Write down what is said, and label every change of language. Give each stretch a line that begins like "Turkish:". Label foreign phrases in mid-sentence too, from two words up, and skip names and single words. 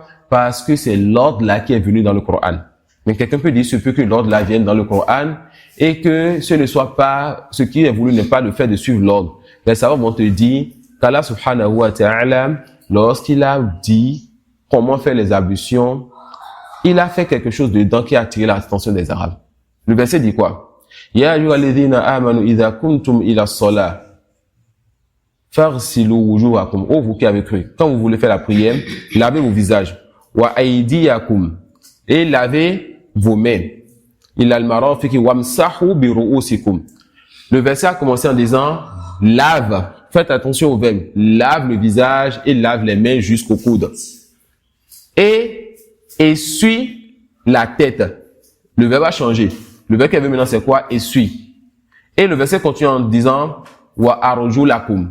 French: Parce que c'est l'ordre là qui est venu dans le Coran. Mais quelqu'un peut dire, ce peut que l'ordre là vienne dans le Coran et que ce ne soit pas, ce qui est voulu n'est pas le fait de suivre l'ordre. Les savants vont te dire qu'Allah
Arabic: سبحانه وتعالى,
French: lorsqu'il a dit comment faire les ablutions, il a fait quelque chose dedans qui a attiré l'attention des Arabes. Le verset dit quoi?
Arabic: يا أيها الذين آمنوا إذا كنتم إلى الصلاة فاغسلوا وجوهكم.
French: Oh, vous qui avez cru. Quand vous voulez faire la prière, lavez vos visages.
Arabic: وأيديكم.
French: Et lavez vos mains.
Arabic: إلى المرافق وامسحوا برؤوسكم.
French: Le verset a commencé en disant lave. Faites attention au verbe. Lave le visage et lave les mains jusqu'au coude. Et essuie la tête. Le verbe a changé. Le verbe qui avait maintenant c'est quoi? Essuie. Et le verset continue en disant
Arabic: وأرجلكم.